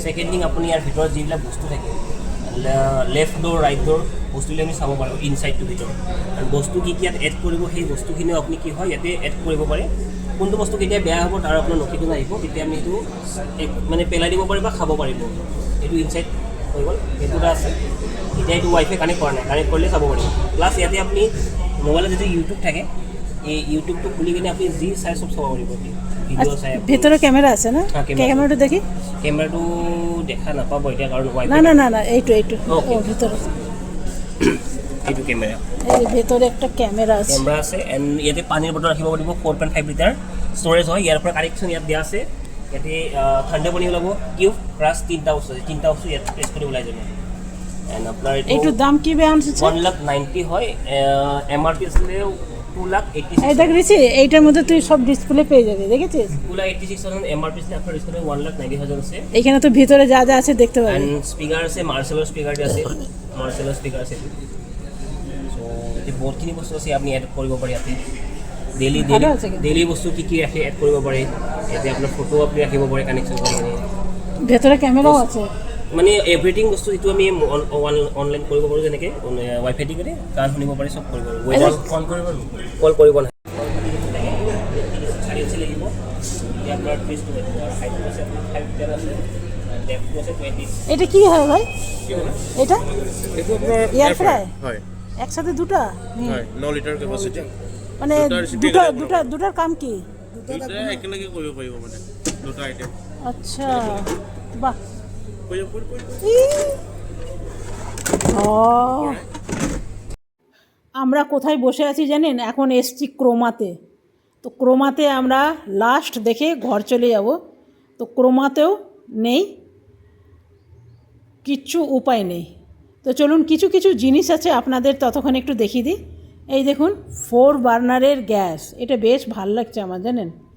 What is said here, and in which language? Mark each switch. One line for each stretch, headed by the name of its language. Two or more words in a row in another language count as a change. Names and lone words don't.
English: second thing,
Assamese: আপুনি ইয়াৰ ভিতৰত যিবিলাক বস্তু থাকে
English: left door right door
Assamese: বস্তুবিলাক আমি চাব পাৰিব ইনচাইডটোৰ ভিতৰত আৰু বস্তু কি কি ইয়াত এড কৰিব সেই বস্তুখিনিও আপুনি কি হয় ইয়াতে এড কৰিব পাৰে কোনটো বস্তু কেতিয়া বেয়া হ'ব তাৰ আপোনাৰ নথিটো নাহিব তেতিয়া আমি সেইটো মানে পেলাই দিব পাৰিব বা খাব পাৰিব এইটো ইনচাইড হৈ গ'ল সেইটো এটা আছে এতিয়া এইটো
English: WiFi connect
Assamese: কৰা নাই কানেক্ট কৰিলে চাব পাৰিব প্লাছ ইয়াতে আপুনি মোবাইলত যদি ইউটিউব থাকে এই ইউটিউবটো খুলি কিনে আপুনি যি চাই চব চাব পাৰিব ভিডিঅ' চাই
Bangla: ভিতরে ক্যামেরা আছে না হ্যাঁ, ক্যামেরা। ক্যামেরাটা দেখি
Assamese: কেমেৰাটো দেখা নাপাব এতিয়া কাৰণ না ৱাইফাই না না না এইটো
English: Okay.
Bangla: ও ভিতরে
Assamese: এইটো কেমেৰা
Bangla: এই ভেতরে একটা ক্যামেরা আছে
Assamese: কেমেৰা আছে এণ্ড ইয়াতে পানীৰ বটল ৰাখিব পাৰিব 4.5 লিটাৰ ষ্ট'ৰেজ হয় ইয়াৰ পৰা কানেকশ্যন ইয়াত দিয়া আছে ইয়াতে ঠাণ্ডা পানী ওলাব
English: cube crush
Assamese: তিনিটা বস্তু ইয়াত প্ৰেছ কৰি ওলাই যাব এণ্ড আপোনাৰ
Bangla: এইটোর দাম কি বেয়া আনছে
Assamese: 1,90,000 হয় এম আৰ পি আছিলে 2,86,000
Bangla: এই দেখ রিসি এইটার মধ্যে তুই সব ডিসপ্লে পেয়ে যাবে দেখেছিস
Assamese: 2,86,000 এম আৰ পি আছিলে আপোনাৰ ডিছকাউণ্ট 1,90,000 আছে
Bangla: এইখানে তো ভিতরে যা যা আছে দেখতে পাবি
Assamese: এণ্ড স্পীকাৰ আছে মাৰ্চেলৰ স্পীকাৰ আছে মাৰ্চেলৰ স্পীকাৰ আছে চ' এতিয়া বহুতখিনি বস্তু আছে আপুনি এড কৰিব পাৰে ইয়াতে ডেইলি
Bangla: ভালো আছে কিন্তু।
Assamese: ডেইলি বস্তু কি কি ৰাখি এড কৰিব পাৰে ইয়াতে আপোনাৰ ফটো আপুনি ৰাখিব পাৰে কানেকশ্যন কৰি কিনে
Bangla: ভেতরে ক্যামেরাও আছে
Assamese: মানে এভৰিথিং বস্তু যিটো আমি অনলাইন কৰিব পাৰোঁ যেনেকৈ ৱাইফাই দি কৰি গান শুনিব পাৰি চব কৰিব পাৰোঁ কল কৰিব কল কৰিব নাই চাৰি ইঞ্চি লাগিব এতিয়া আপোনাৰ 30 আৰু হাইটটো আছে 5 মিটাৰ আছে ডেপথটো আছে 20
Bangla: এটা কি হয় ভাই এটা
Assamese: এইটো আপোনাৰ
English: air fry
Assamese: হয়
Bangla: একসাথে দুটা
Assamese: হয় 9
English: litre capacity
Bangla: মানে দুটার কাম কি
Assamese: দুটা একেলগে কৰিব পাৰিব মানে দুটা আইটেম
Bangla: আচ্ছা বাহ
Assamese: কৰিব
Bangla: ও আমরা কোথায় বসে আছি জানেন এখন এসছি ক্রোমাতে তো ক্রোমাতে আমরা লাস্ট দেখে ঘর চলে যাব তো ক্রোমাতেও নেই কিচ্ছু উপায় নেই তো চলুন কিছু কিছু জিনিস আছে আপনাদের ততক্ষণ একটু দেখিয়ে দিই এই দেখুন 4 বার্নারের গ্যাস এটা বেশ ভালো লাগছে আমার জানেন